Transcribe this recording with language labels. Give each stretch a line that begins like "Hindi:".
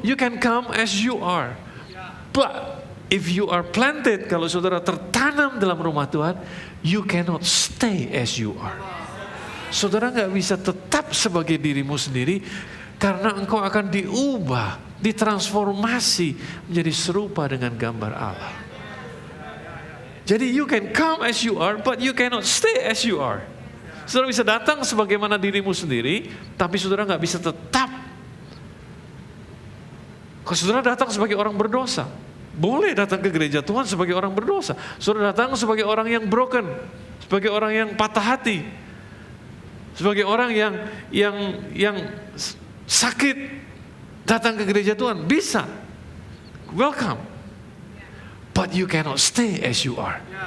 English: You can come as you are. But if you are planted,
Indonesian: kalau saudara tertanam dalam rumah Tuhan,
English: you cannot stay as you are.
Indonesian: Saudara gak bisa tetap sebagai dirimu sendiri, karena engkau akan diubah, ditransformasi menjadi serupa dengan gambar Allah.
English: Jadi you can come as you are, but you cannot stay as you are.
Indonesian: Saudara bisa datang sebagaimana dirimu sendiri, tapi saudara gak bisa tetap. Kalau saudara datang sebagai orang berdosa, boleh datang ke gereja Tuhan sebagai orang berdosa. Saudara datang sebagai orang yang broken, sebagai orang yang patah hati, sebagai orang yang sakit, datang ke gereja Tuhan bisa.
English: Welcome. But you cannot stay as you are.